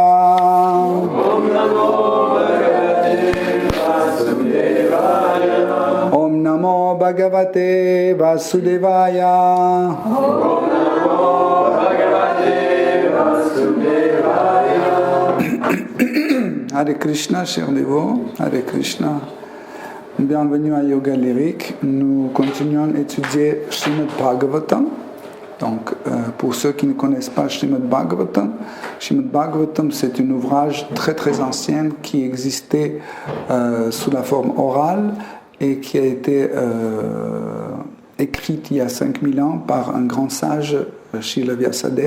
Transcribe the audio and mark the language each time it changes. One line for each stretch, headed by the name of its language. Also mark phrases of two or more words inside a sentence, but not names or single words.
Sanskrit: Om Namo Bhagavate Vasudevaya. Om Namo Bhagavate Vasudevaya. Om Namo Bhagavate Vasudevaya. Hare Krishna,
French: chers dévots,
Sanskrit: Hare Krishna.
French: Bienvenue à Yoga Lyrique. Nous continuons à étudier Srimad Bhagavatam. Donc, pour ceux qui ne connaissent pas Srimad Bhagavatam, c'est un ouvrage très très ancien qui existait sous la forme orale et qui a été écrit il y a 5000 ans par un grand sage, Srila Vyasadeva.